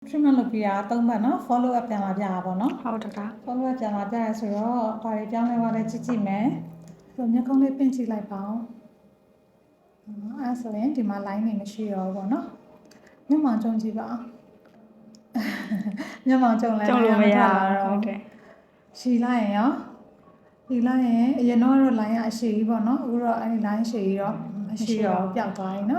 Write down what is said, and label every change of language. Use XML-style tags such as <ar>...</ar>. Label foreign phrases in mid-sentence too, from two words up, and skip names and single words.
<my>treatment လုပ်ပြီးတာ3ပတ်နော်</my> <en>follow up</en> <my>ပြန်လာပြတာပေါ့နော် ဟုတ်တယ်တာ</my> <en>follow up</en> <my>ပြန်လာပြရဆိုတော့ဘာတွေပြောင်းလဲသွားလဲကြည့်မယ်ဆိုမျက်ခုံးလေးပင့်ကြည့်လိုက်ပါဦးအဲ့ဆိုရင်ဒီမှာ line တွေမရှိတော့ဘူးပေါ့နော်မျက်မှောင်ကျုံကြည့်ပါမျက်မှောင်ကျုံလဲဟုတ်တယ်ရှည်လိုက်ရင်ရောဒီ line ရင်အရင်တော့ line ကအရှိကြီးပေါ့နော်အခုတော့အဲ့ဒီ line ရှိကြီးတော့မရှိတော့ပျောက်သွားပြီနော်</my>